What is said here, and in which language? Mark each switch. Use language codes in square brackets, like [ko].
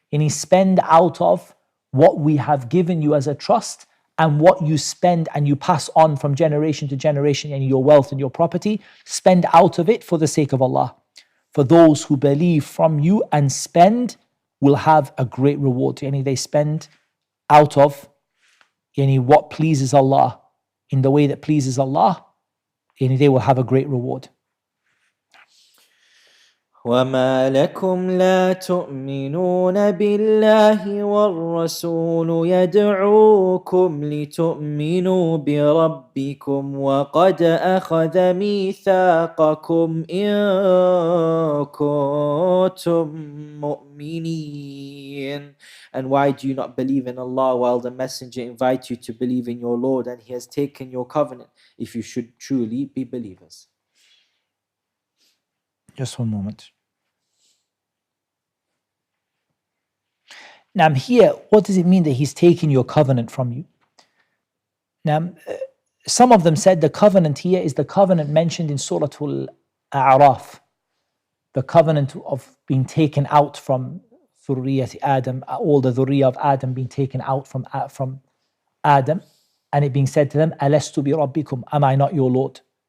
[en] Spend out of what we have given you as a trust, and what you spend and you pass on from generation to generation, your wealth and your property, spend out of it for the sake of Allah. For those who believe from you and spend will have a great reward. They spend out of what pleases Allah in the way that pleases Allah, they will have a great reward. [ar] وما لكم لا تؤمنون بالله والرسول يدعوكم لتؤمنوا بربكم وقد أخذ ميثاقكم إن كنتم مؤمنين. [en] And why do you not believe in Allah while the Messenger invites you to believe in your Lord, and He has taken your covenant if you should truly be believers? Just one moment. Now here, what does it mean that He's taking your covenant from you? Now, some of them said the covenant here is the covenant mentioned in Surah Al-A'raf, the covenant of being taken out from Dhurriyyat Adam, all the Dhurriyyah of Adam being taken out from Adam, and it being said to them, [ar] Alastu bi Rabbikum, [en] am I not your Lord?